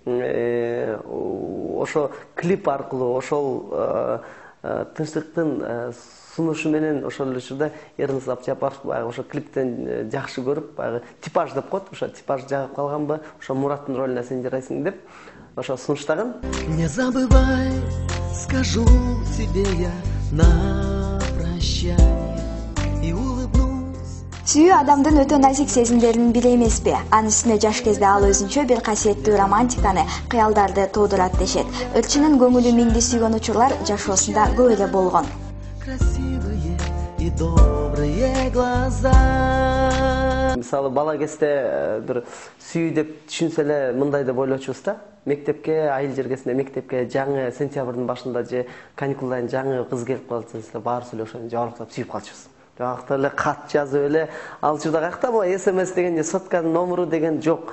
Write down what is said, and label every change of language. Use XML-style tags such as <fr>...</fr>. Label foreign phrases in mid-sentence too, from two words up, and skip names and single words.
<ky>ошо клип аркылуу ошол Тынчтыктын сунушу менен ошол эле учурда Эрнес Абдыжапаров баягы ошо клиптен жакшы көрүп, баягы типаж деп коет, ошо типаж жагып калганбы, ошо Мураттын ролуна сен жарайсың деп ошо сунуштаган.</ky> <ru>Не забывай, скажу тебе я на прощание и улыбнусь.</ru> <ky>Сүйүү адамдын өтө назик сезимдеринин бири эмеспи? Анын үстүнө жаш кезде ал өзүнчө бир касиеттүү романтиканы, кыялдарды туудурат дешет. Өлчүнүн көңүлү миңди сүйгөн учурлар жашоосунда көп эле болгон.</ky> <ru>Красивые и добрые глаза.</ru> <ky>Мисалы бала кезде бир сүйүү деп түшүнсө эле мындай деп ойлочубуз да. Мектепке, айыл жергесинде мектепке жаңы сентябрдын башында же каникулдан жаңы кыз келип калса, баарыбыз эле ошону жабыркап сүйүп калчубуз. Жакта эле кат жазып эле, ал учурда каякта бу СМС деген же сотканын номуру деген жок.</ky>